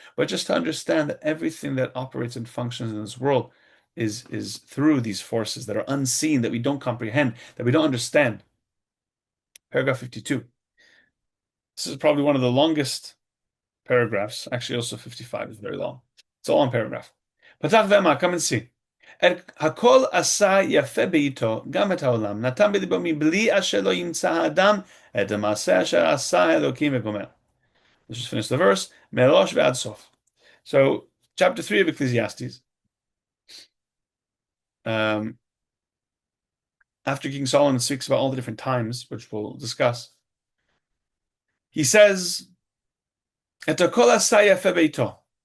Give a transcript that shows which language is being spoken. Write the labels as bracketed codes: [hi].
[en] But just to understand that everything that operates and functions in this world is through these forces that are unseen, that we don't comprehend, that we don't understand. Paragraph 52. This is probably one of the longest paragraphs. Actually, also 55 is very long. It's all one paragraph. [he] Patach ve'amar, [en] come and see. [he] Hakol asa yafe beito gam et haolam natan belibo מבלי אשר לא ימצא האדם את המעשה אשר עשה האלוקים וגומר. [en] Let's just finish the verse. [he] Merosh ve'ad sof. [en] So, chapter 3 of Ecclesiastes. After King Solomon speaks about all the different times, which we'll discuss, he says, [he] Et hakol asa yafe beito.